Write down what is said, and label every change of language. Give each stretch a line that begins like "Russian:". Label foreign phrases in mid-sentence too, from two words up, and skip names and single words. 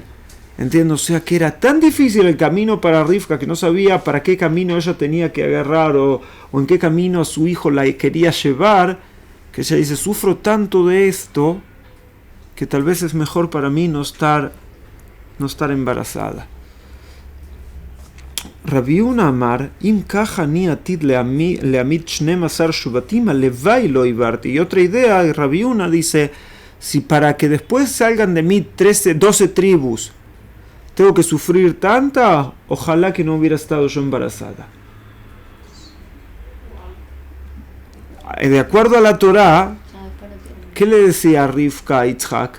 Spanish: Entiendo, o sea que era tan difícil el camino para Rivka que no sabía para qué camino ella tenía que agarrar o en qué camino su hijo la quería llevar, que ella dice, sufro tanto de esto que tal vez es mejor para mí no estar embarazada.
Hebrew: רבי הונא אמר, אם כך אני עתיד להעמיד 12 שבטים הלוואי לא עיברתי.
Spanish: Y otra idea, Rabbi Una dice, si para que después salgan de mí 12 tribus, tengo que sufrir tanta, ojalá que no hubiera estado yo embarazada. De acuerdo a la Torá, ¿qué le decía a Rivka a Yitzhak?